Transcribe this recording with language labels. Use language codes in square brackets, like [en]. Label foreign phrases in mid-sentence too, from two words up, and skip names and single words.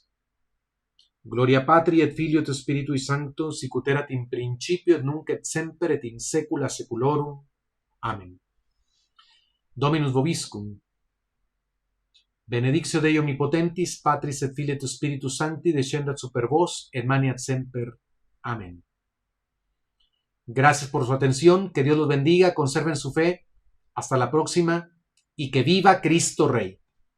[la] Gloria Patri et Filio et Spiritui Sancto, sic ut erat in principio et nunc et semper et in saecula saeculorum. Amen. Dominus vobiscum. Benedictio Dei omnipotentis, Patris et Filii et Spiritus Sancti, descendat super vos et maniat semper. Amén. [es] Gracias por su atención, que Dios los bendiga, conserven su fe. Hasta la próxima y que viva Cristo Rey.